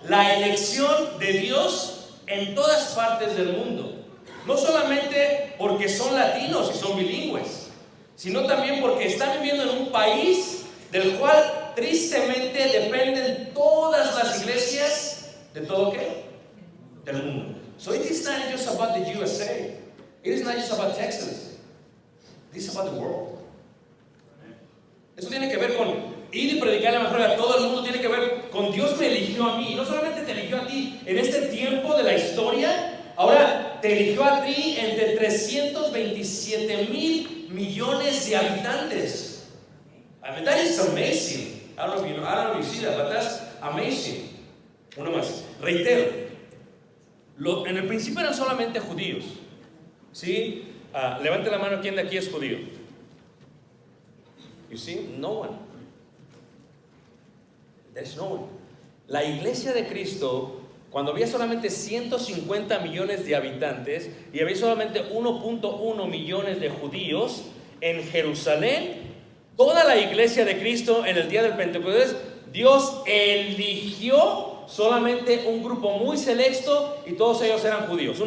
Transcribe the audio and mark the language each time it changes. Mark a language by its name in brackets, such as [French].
[Spanish] la elección de Dios en todas partes del mundo. No solamente porque son latinos y son bilingües, sino también porque están viviendo en un país del cual tristemente dependen todas las iglesias de todo ¿qué? Del mundo. [English] So it is not just about the USA. It is not just about Texas. It is about the world. [Spanish] Eso tiene que ver con ir y predicar el evangelio a todo el mundo. Tiene que ver con Dios me eligió a mí. Y no solamente te eligió a ti en este tiempo de la historia, ahora te eligió a ti entre 327,000 millones de habitantes. [English] I mean, that is amazing. I don't know if you see that, but that's amazing. [Spanish] Uno más. Reitero. En el principio eran solamente judíos. ¿Sí? Levante la mano, ¿quién de aquí es judío? [English] You see? No one. There's no one. [Spanish] La iglesia de Cristo, cuando había solamente 150 millones de habitantes y había solamente 1.1 millones de judíos en Jerusalén, toda la iglesia de Cristo en el día del Pentecostés, Dios eligió solamente un grupo muy selecto y todos ellos eran judíos.